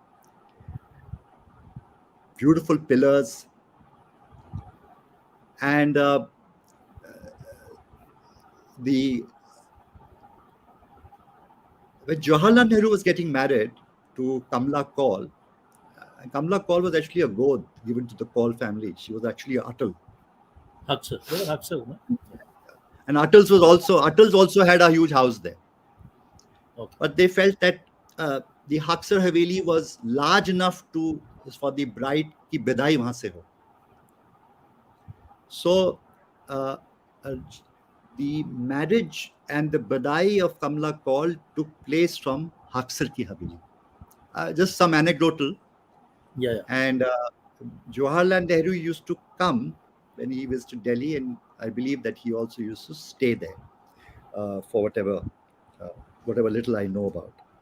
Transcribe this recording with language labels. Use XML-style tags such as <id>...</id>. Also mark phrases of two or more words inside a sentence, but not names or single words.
<en>beautiful pillars, and when Jawaharlal Nehru was getting married to Kamla Kaul, Kamla Kaul was actually a god given to the Kaul family. She was actually a Atal. Haksar. They were Haksar, no? And Atals also had a huge house there. Okay. But they felt that the Haksar Haveli was large enough for the bride</en> <hi>की बिदाई वहाँ से हो.</hi> <en>So the marriage and the badai of Kamla Kaul took place from Haksar Ki Haveli. Just some anecdotal. Yeah. And Jawaharlal Nehru used to come when he visited Delhi, and I believe that he also used to stay there for whatever little I know about.</en>